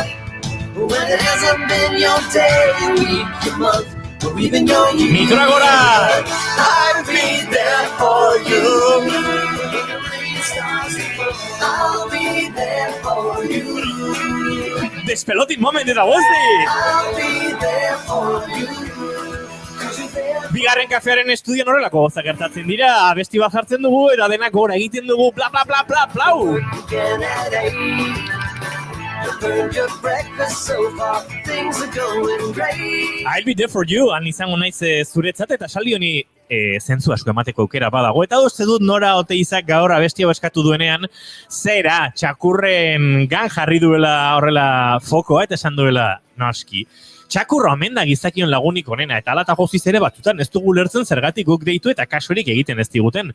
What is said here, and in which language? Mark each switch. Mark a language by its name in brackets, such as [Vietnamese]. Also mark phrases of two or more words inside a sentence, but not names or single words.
[English] When it hasn't been your day, your week, your month, or even your year. [Basque] Micro agora! [English] I'll be there for you. I'll be there for you. [Basque] Despelotin moment eta guzti! [English] I'll be there for you. [Basque] Bigarren kafearen estudion horrelako gozak gertatzen dira, abesti bat jartzen dugu, eta denak gora egiten dugu, bla bla bla bla blau! [English] You burned your breakfast so far, things are going great. I'll be there for you, [Basque] han izango naiz zuretzat, eta saldi honi zentzu asko emateko aukera badago. Eta uste dut Nora Oteizak gaur abestia eskatu duenean, zera, txakurren gan jarri duela horrela fokoa, eta esan duela, noski. Txakurra omen da gizakion lagunik onena, eta alata goziz ere batzutan ez dugu lertzen zergatik guk deitu eta kasurik egiten ez diguten.